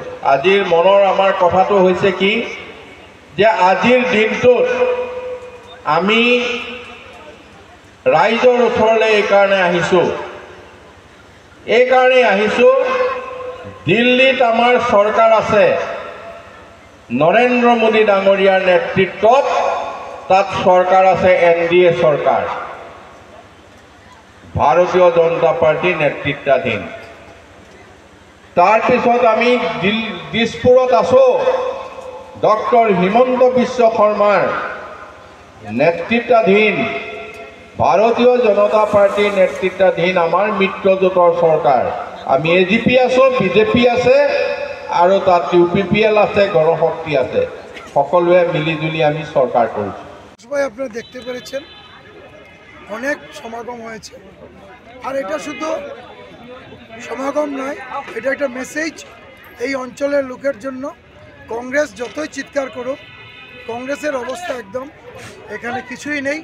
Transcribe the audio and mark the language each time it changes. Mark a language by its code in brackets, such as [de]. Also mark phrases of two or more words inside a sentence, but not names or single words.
[as] আজিৰ মনৰ আমাৰ কথাটো হৈছে কি যে আজিৰ দিনটোত আমি ৰাইজৰ ওচৰলৈ এইকাৰণে আহিছোঁ, দিল্লীত আমাৰ চৰকাৰ আছে, নৰেন্দ্ৰ মোদী ডাঙৰীয়াৰ নেতৃত্বত তাত সরকার আছে NDA সরকার, ভারতীয় জনতা পার্টি নেতৃত্বাধীন। তাৰপিছত আমি দিছপুৰত আছো ডক্টৰ হিমন্ত বিশ্ব শৰ্মাৰ নেতৃত্বাধীন [bn] ভারতীয় জনতা পার্টির নেতৃত্বাধীন আমার [as] মিত্রজোঁটৰ চৰকাৰ। আমি AGP আছো, BJP আছে আৰু তাত UPPL আছে, গণশক্তি আছে, সকলোৱে মিলিজুলি [bn] আমি সরকার করছি। সবাই আপনারা দেখতে পেরেছেন অনেক সমাগম হয়েছে, আর এটা শুধু সমাগম নয়, এটা একটা মেসেজ এই অঞ্চলের লোকের জন্য। কংগ্রেস যতই চিৎকার করুক, কংগ্রেসের অবস্থা একদম এখানে কিছুই নেই।